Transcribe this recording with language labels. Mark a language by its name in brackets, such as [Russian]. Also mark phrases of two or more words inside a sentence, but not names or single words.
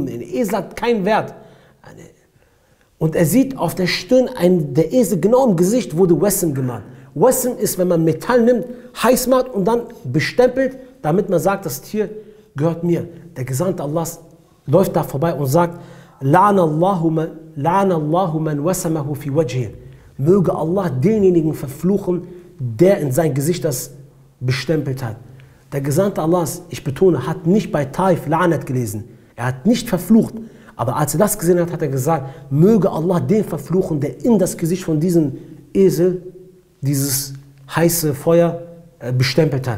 [German] Ein Esel hat keinen Wert. Und er sieht auf der Stirn, der Esel genau im Gesicht wurde Wesem gemalt. Wesem ist, wenn man Metall nimmt, heiß macht und dann bestempelt, damit man sagt, das Tier gehört mir. Der Gesandte Allahs läuft da vorbei und sagt, [Arabic] لعن الله من وسمه في وجهه. [German] Möge Allah denjenigen verfluchen, der in sein Gesicht das bestempelt hat. Der Gesandte Allahs, ich betone, hat nicht bei Taif La'nat gelesen. Er hat nicht verflucht. Aber als er das gesehen hat, hat er gesagt, möge Allah den verfluchen, der in das Gesicht von diesem Esel dieses heiße Feuer bestempelt hat.